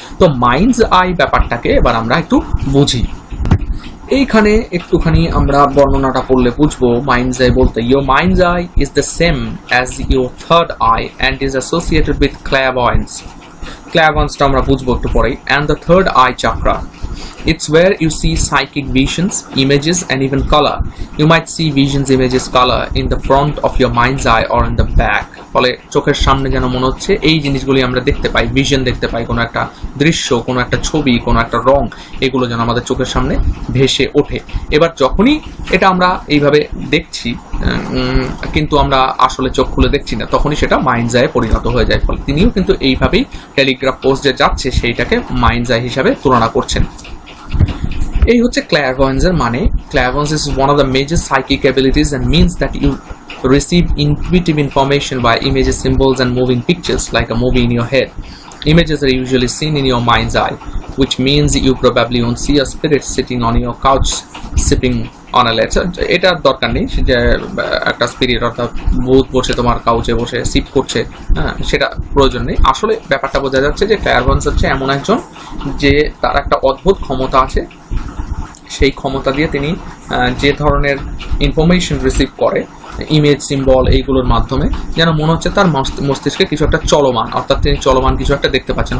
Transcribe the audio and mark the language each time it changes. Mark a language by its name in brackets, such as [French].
[Bangla] তো minds I ব্যাপারটাকে এবার আমরা একটু বুঝি। এইখানে একটুখানি আমরা বর্ণনাটা পড়লে বুঝবো। মাইন্ডস আই বলতে, [English] Your mind's eye is the same as your third eye and is associated with clairvoyance. [Bangla] ক্ল্যাভয়েন্সটা আমরা বুঝবো একটু পরেই। [English] And the third eye chakra, it's where you see psychic visions, images, and even color. You might see visions, images, color in the front of your mind's eye or in the back. [Bangla] ফলে চোখের সামনে যেন মনে হচ্ছে এই জিনিসগুলি আমরা দেখতে পাই, ভিশন দেখতে পাই, কোনো একটা দৃশ্য, কোনো একটা ছবি, কোনো একটা রং, এগুলো যেন আমাদের চোখের সামনে ভেসে ওঠে। এবার যখনই এটা আমরা এইভাবে দেখছি কিন্তু আমরা আসলে চোখ খুলে দেখছি না, তখনই সেটা মাইন্ডস আয়ে পরিণত হয়ে যায়। ফলে তিনিও কিন্তু এইভাবেই টেলিগ্রাফ পোস্ট যে যাচ্ছে সেইটাকে মাইন্ডস আই হিসাবে তুলনা করছেন। এই হচ্ছে ক্ল্যারভয়েন্সের মানে। [English] Clairvoyance is one of the major psychic abilities and means that you receive intuitive information by images, symbols and moving pictures like a movie in your head. Images are usually seen in your mind's eye, which means you probably won't see a spirit sitting on your couch sipping on a letter. [Bangla] এটার দরকার নেই যে একটা spirit অর্থাৎ ভূত বসে তোমার কাউচে বসে সিপ করছে, হ্যাঁ, সেটা প্রয়োজন নেই। আসলে ব্যাপারটা বোঝা যাচ্ছে যে ক্ল্যারভয়েন্স হচ্ছে এমন একজন যে তার একটা অদ্ভুত ক্ষমতা আছে, সেই ক্ষমতা দিয়ে তিনি যে ধরনের ইনফরমেশন রিসিভ করে ইমেজ, সিম্বল, এইগুলোর মাধ্যমে যেন মনে হচ্ছে তার মস্তিষ্কে কিছু একটা চলমান, অর্থাৎ তিনি চলমান কিছু একটা দেখতে পাচ্ছেন।